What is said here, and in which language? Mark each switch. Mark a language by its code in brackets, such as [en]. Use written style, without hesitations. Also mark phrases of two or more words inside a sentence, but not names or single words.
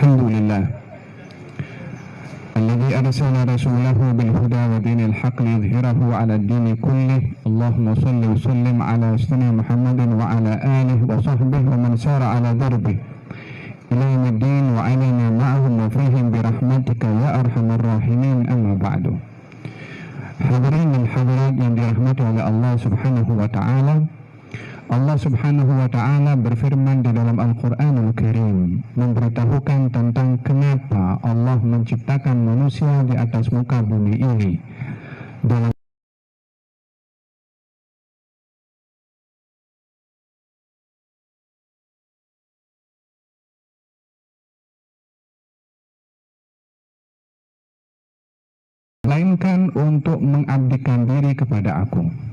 [ar] لله الذي أرسل رسوله بالهدى ودين الحق ليظهره على الدين كله اللهم صل وسلم على سيدنا محمد وعلى آله وصحبه ومن سار على دربه إلى يوم الدين وعلينا معهم وفيهم برحمتك يا أرحم الراحمين. أما بعد. [id] Hadirin dan hadirat yang dirahmati oleh Allah [ar] سبحانه وتعالى. [id] Allah [ar] سبحانه وتعالى [id] berfirman di dalam Al-Qur'anul Karim memberitahukan tentang kenapa Allah menciptakan manusia di atas muka bumi ini. Dalam melainkan untuk mengabdikan diri kepada Aku.